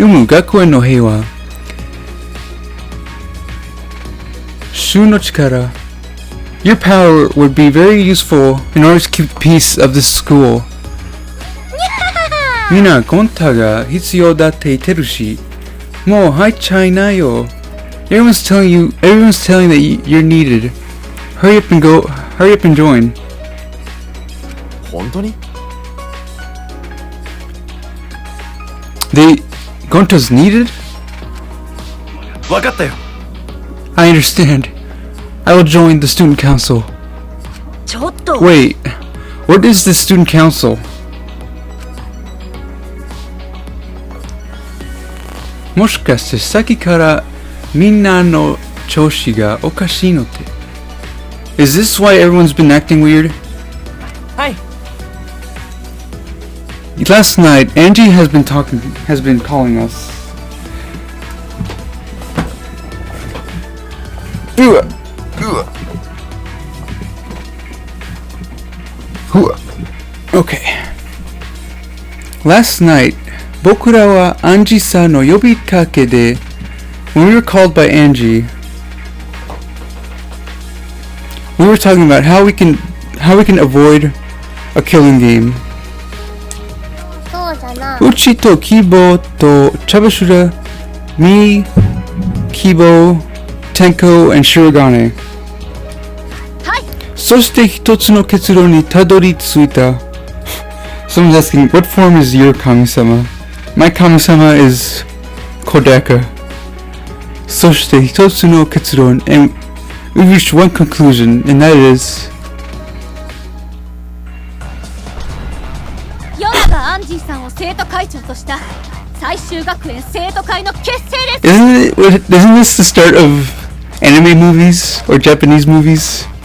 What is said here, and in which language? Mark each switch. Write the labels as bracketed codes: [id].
[ja] 学園の平和。衆の力。 [en] Your power would be very useful in order to keep the peace of this school. [ja] みんな、ゴンタが必要だって言ってるし、もう入っちゃいなよ。 [en] Everyone's telling that you're needed. Hurry up and join. [ja] 本当に [en] Gonta's needed? [ja] 分かったよ [en] I understand. I will join the student council. [ja] ちょっと。 [en] Wait, what is the student council? [ja] もしかしてさっきからみんなの調子がおかしいのって [en] Is this why everyone's been acting weird? [ja] はい [en] Last night, Angie has been calling us. Okay. Last night, [ja] 僕らは Angie さんの呼びかけで [en] when we were called by Angie, we were talking about how we can avoid a killing game. [ja] そうじゃな。 [en] Uchi to Kibo to Chabashura, me, Kibo, Tenko, and Shirogane. [ja] はい。そして一つの結論にたどり着いた。 [en] Someone's asking, what form is your kami-sama? My kami-sama is Kodaka. [ja] そして一つの結論 [en] and we reached one conclusion, and that is [ja] ヨナがアンジーさんを生徒会長とした最終学園生徒会の結成です。 [en] Isn't this the start of anime movies or Japanese movies?